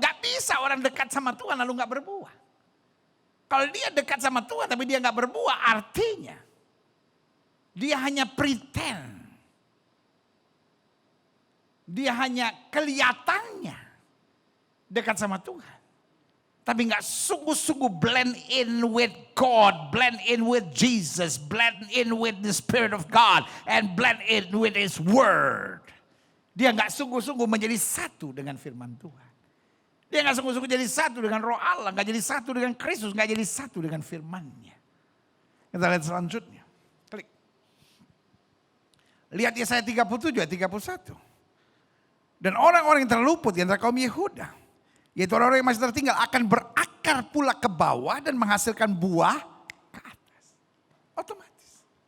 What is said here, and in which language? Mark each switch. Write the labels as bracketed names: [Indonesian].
[Indonesian] Gak bisa orang dekat sama Tuhan lalu gak berbuah. Kalau dia dekat sama Tuhan tapi dia gak berbuah. Artinya dia hanya pretend. Dia hanya kelihatannya dekat sama Tuhan. Tapi gak sungguh-sungguh [English] blend in with God, blend in with Jesus, blend in with the Spirit of God, and blend in with His Word. [Indonesian] Dia gak sungguh-sungguh menjadi satu dengan firman Tuhan. Dia gak sungguh-sungguh jadi satu dengan roh Allah, gak jadi satu dengan Kristus, gak jadi satu dengan firman-Nya. Kita lihat selanjutnya. Klik. Lihat Yesaya 37 ayat 31. Dan orang-orang yang terluput di antara kaum Yehuda, yaitu orang-orang yang masih tertinggal akan berakar pula ke bawah dan menghasilkan buah ke atas. Otomatis.